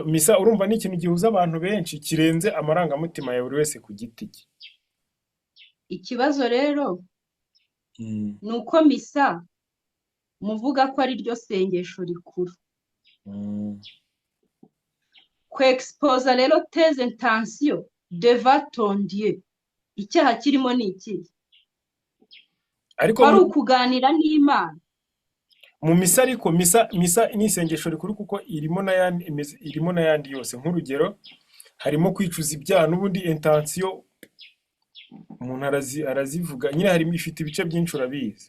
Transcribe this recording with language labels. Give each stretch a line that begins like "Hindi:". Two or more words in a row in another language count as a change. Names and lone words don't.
Kinyarwanda: Misa urumva ni ikintu gihuza abantu benshi kirenze amarangamutima ya buri wese ku giti cye. Ikibazo rero ni uko misa muvuga ko ari ryo sengesho rikuru. Kwexposa rero teze
French: intention devant ton Dieu,
Kinyarwanda: icyaha kirimo ni iki? Ariko ari ukuganira n'Imana mu misa. Ariko misa ni isengesho rikuru kuko irimo n'ayandi yose. Nk'urugero harimo kwicuza ibyaha, n'ubundi intention umuntu arazivuga nyine, harimo ifite ibice byinshi urabizi.